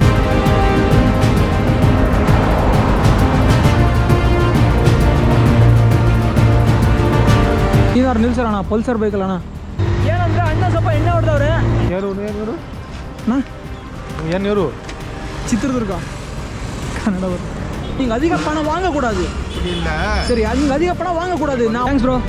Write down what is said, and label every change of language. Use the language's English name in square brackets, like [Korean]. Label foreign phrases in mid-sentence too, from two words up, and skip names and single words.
[Kannada] ಏನಾರು ನಿಲ್ಸೋಣ, ಪಲ್ಸರ್ ಬೈಕಲ್ಲ ಅಣ್ಣ. ಏನಂದ್ರೆ ಅಣ್ಣ ಸ್ವಲ್ಪ ಎಣ್ಣೆ ಹೊಡೆದವ್ರೆ. ಏನು ಏನು ಇವರು ಚಿತ್ರದುರ್ಗ ಕನ್ನಡ. [Tamil] நீங்கள் அதிக பணம் வாங்கக்கூடாது. [Kannada] ಇಲ್ಲ [Tamil] சரி, நீங்கள் அதிக பணம் வாங்கக்கூடாது. நான் [English] thanks bro.